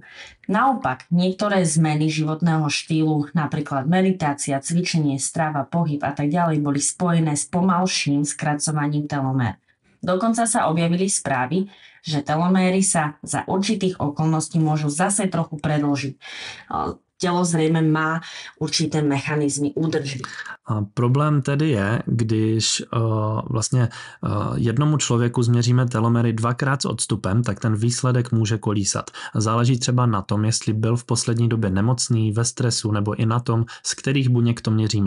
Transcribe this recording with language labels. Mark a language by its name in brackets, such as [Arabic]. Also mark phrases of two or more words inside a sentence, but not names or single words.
[Slovak] Naopak, niektoré zmeny životného štýlu, napríklad meditácia, cvičenie, strava, pohyb a tak ďalej, boli spojené s pomalším skracovaním telomér. Dokonca sa objavili správy, že teloméry sa za určitých okolností môžu zase trochu predĺžiť. [Czech] Tělo zřejmě má určité mechanizmy údržby. A problém tedy je, když jednomu člověku změříme telomery dvakrát s odstupem, tak ten výsledek může kolísat. Záleží třeba na tom, jestli byl v poslední době nemocný, ve stresu, nebo i na tom, z kterých buněk to měříme.